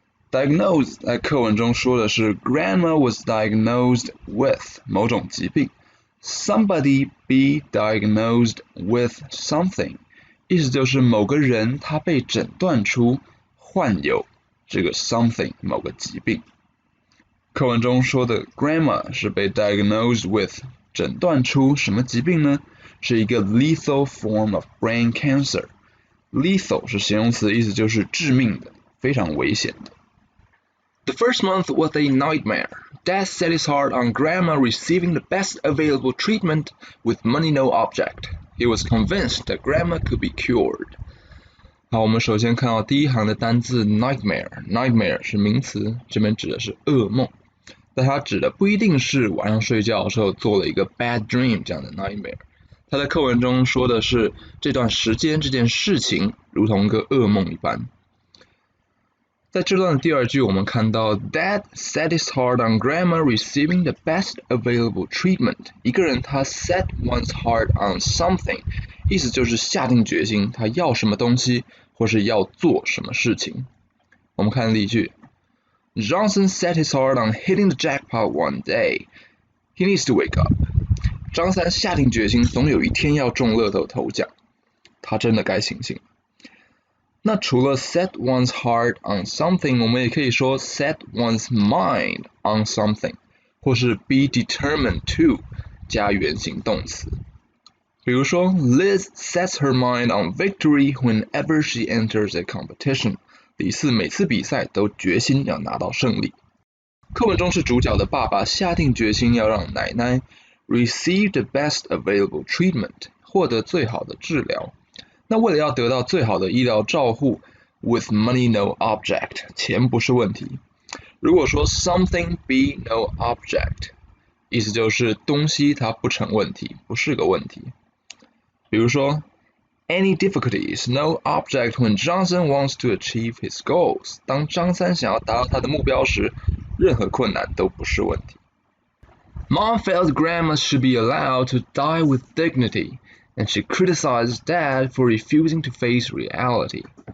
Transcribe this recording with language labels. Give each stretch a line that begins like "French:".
Chinese: Diagnose 在课文中说的是
English: Grandma was diagnosed with
Chinese: 某种疾病
English: Somebody be diagnosed with something
Chinese: 意思就是某个人他被诊断出患有这个 something 某个疾病。课文中说的 Grandma 是被 diagnosed with 诊断出什么疾病呢？是一个
English: lethal form of brain cancer。
Chinese: Lethal 是形容词，意思就是致命的，非常危险的。
English: The first month was a nightmare. Dad set his heart on Grandma receiving the best available treatment with money no object. He was convinced that Grandma could be cured.
Chinese: 好，我们首先看到第一行的单字 nightmare 是名词，这边指的是噩梦，但它指的不一定是晚上睡觉的时候做了一个 bad dream 这样的 nightmare。它在课文中说的是这段时间这件事情如同一个噩梦一般。在这段的第二句，我们看到
English: Dad set his heart on Grandma receiving the best available treatment。
Chinese: 一个人他
English: set one's heart on something，
Chinese: 意思就是下定决心他要什么东西或是要做什么事情。我们看例句
English: Johnson set his heart on hitting the jackpot one day. He needs to wake up.
Chinese: 张三下定决心总有一天要中乐透头奖，他真的该醒醒。那除了
English: set one's heart on something，
Chinese: 我们也可以说
English: set one's mind on something，
Chinese: 或是
English: be determined to
Chinese: 加原形动词。比如说
English: Liz sets her mind on victory whenever she enters a competition。
Chinese: 李四每次比赛都决心要拿到胜利。课文中是主角的爸爸下定决心要让奶奶
English: receive the best available treatment，
Chinese: 获得最好的治疗。那为了要得到最好的医疗照护
English: with money no object，
Chinese: 钱不是问题。如果说
English: something be no object，
Chinese: 意思就是东西它不成问题，不是个问题。比如说
English: Any difficulty is no object when Johnson wants to achieve his goals。
Chinese: 当张三想要达到他的目标时，任何困难都不是问题。
English: Mom felt Grandma should be allowed to die with dignity，and she criticized Dad for refusing to face reality。